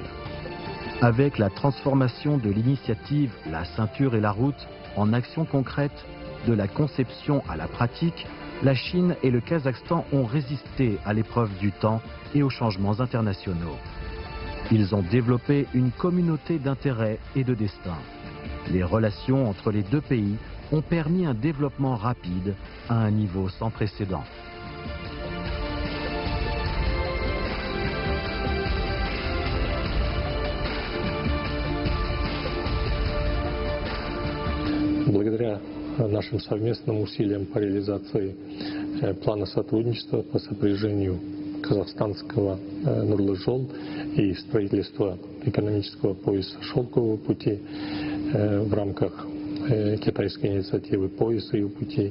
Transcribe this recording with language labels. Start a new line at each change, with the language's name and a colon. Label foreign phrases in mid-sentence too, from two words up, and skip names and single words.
French: Avec la transformation de l'initiative La ceinture et la route en action concrète, de la conception à la pratique, la Chine et le Kazakhstan ont résisté à l'épreuve du temps et aux changements internationaux. Ils ont développé une communauté d'intérêts et de destin. Les relations entre les deux pays ont permis un développement rapide à un niveau sans précédent.
Russian: Благодаря нашим совместным усилиям по реализации плана сотрудничества по сопряжению казахстанского Нурлы Жол и строительства экономического пояса шелкового пути в рамках китайской инициативы «Пояс ее пути».